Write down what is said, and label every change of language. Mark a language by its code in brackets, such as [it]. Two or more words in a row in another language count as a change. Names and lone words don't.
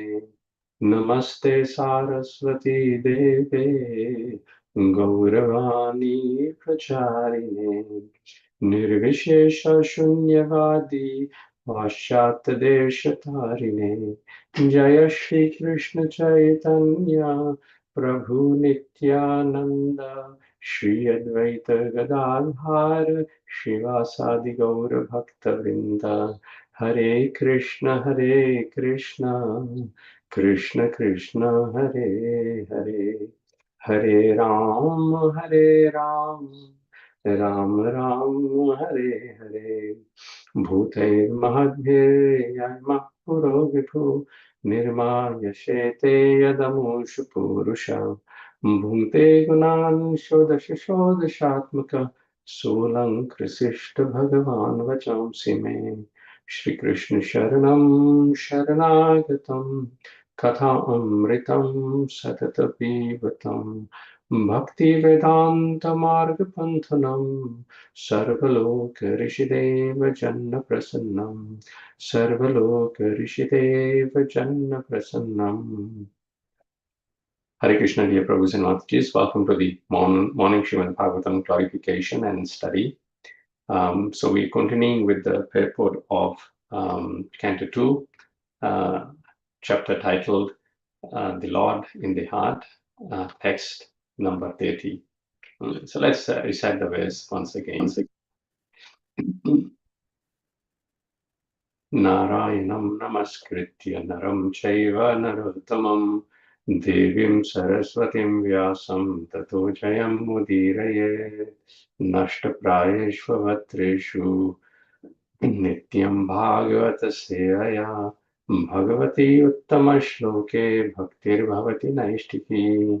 [sa] नमस्ते सारस्वती देवे गौरवाणी प्रचारिणे निर्विशेष शून्यवादी पाश्चात्यदेशतारिणे। जय श्री कृष्ण चैतन्य प्रभु नित्यानंद श्री अद्वैत गदाधर शिवासादि गौर भक्तवृंद। हरे कृष्ण कृष्ण कृष्ण हरे हरे, हरे राम राम राम हरे हरे। भूतैर्महद्भिर्यमः पुरो विभु निर्मायशेते यदमुषु पूरुषा भुङ्क्ते गुणान् षोडश षोडशात्मक सोऽलङ्कृशिष्ट भगवान् वचांसि मे। श्रीकृष्ण शरणं शरणागतं कथामृतं सततपीबतं भक्तिवेदान्तमार्गपन्थनं सर्वलोकऋषिदेव जन्मप्रसन्नं सर्वलोकऋषिदेव जन्मप्रसन्नम्। हरे कृष्ण, [en] dear Prabhus and Matatis. Welcome to the morning Srīmad Bhāgavatam clarification and study. So we're continuing with the purport of Canto 2, chapter titled The Lord in the Heart, text number 30. So let's recite the verse once again. [sa] नारायणं नमस्कृत्य नरं चैव नरोत्तमम् देवीं सरस्वतीं व्यासं ततो जयम् उदीरयेत् नष्टप्रायेष्वभद्रेषु नित्यं भागवत सेवया भगवति उत्तम श्लोके भक्तिर् भवति नैष्ठिकी.